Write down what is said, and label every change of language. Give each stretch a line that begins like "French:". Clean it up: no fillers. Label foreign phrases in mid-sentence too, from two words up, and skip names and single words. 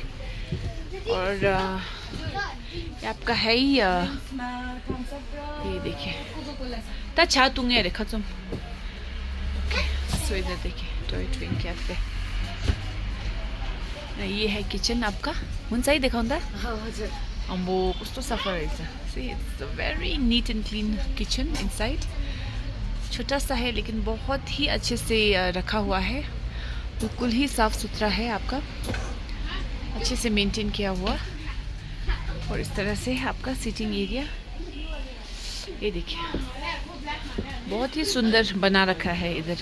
Hindi: और ये आपका है ही, ये देखिए ता छा तुंगे रेखा तुम। सो इधर देखिए टॉय ट्रेन कैफे। ये है किचन आपका,
Nepali: हुन्छ है देखाउँदा? अम्बो कस्तो सफा रहेछ।
English: See it's a very neat and clean kitchen inside.
Hindi: छोटा सा है लेकिन बहुत ही अच्छे से रखा हुआ है, बिल्कुल ही साफ सुथरा है आपका, अच्छे से मेंटेन किया हुआ। और इस तरह से आपका
English: seating area,
Hindi: ये देखिए बहुत ही सुंदर बना रखा है इधर।